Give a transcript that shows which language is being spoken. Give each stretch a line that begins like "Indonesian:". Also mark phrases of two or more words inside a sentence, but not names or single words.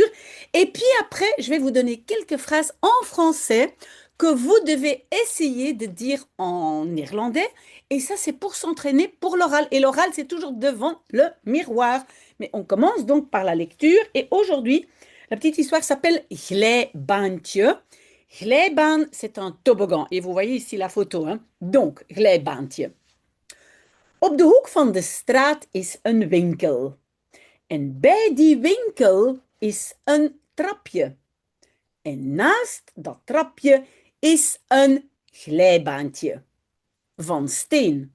French: Et puis après, je vais vous donner quelques phrases en français que vous devez essayer de dire en néerlandais. Et ça, c'est pour s'entraîner pour l'oral. Et l'oral, c'est toujours devant le miroir. Mais on commence donc par la lecture. Et aujourd'hui, la petite histoire s'appelle Glijbaantje. Glijbaan, c'est un toboggan. Et vous voyez ici la photo, hein. Donc, Glijbaantje.
Dutch: Op de hoek van de straat is een winkel. En bij die winkel is een trapje. En naast dat trapje is een glijbaantje van steen.